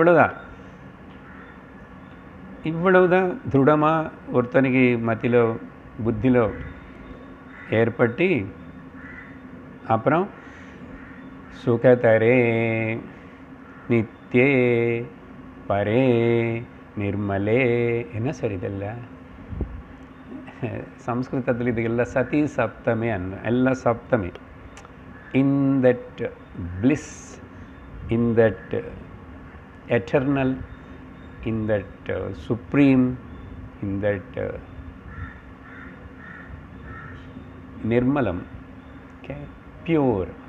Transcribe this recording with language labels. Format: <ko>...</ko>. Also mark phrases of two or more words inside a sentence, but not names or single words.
<ta>இவ்வளவுதான் திருடமாக ஒருத்தனுக்கு மத்தியிலோ புத்தியிலோ ஏற்பட்டு, அப்புறம்</ta> <sa>सुखतरे नित्ये परे निर्मले,</sa> <ta>என்ன சார் இதெல்லாம்</ta> <kn>ಸಂಸ್ಕೃತದಲ್ಲಿ ಇದೆಲ್ಲ ಸತಿ ಸಪ್ತಮಿ ಅನ್ನ, ಎಲ್ಲ ಸಪ್ತಮಿ.</kn> <en>In that bliss, in that eternal, in that supreme, in that ನಿರ್ಮಲಂ, ಪ್ಯೂರ್.</en>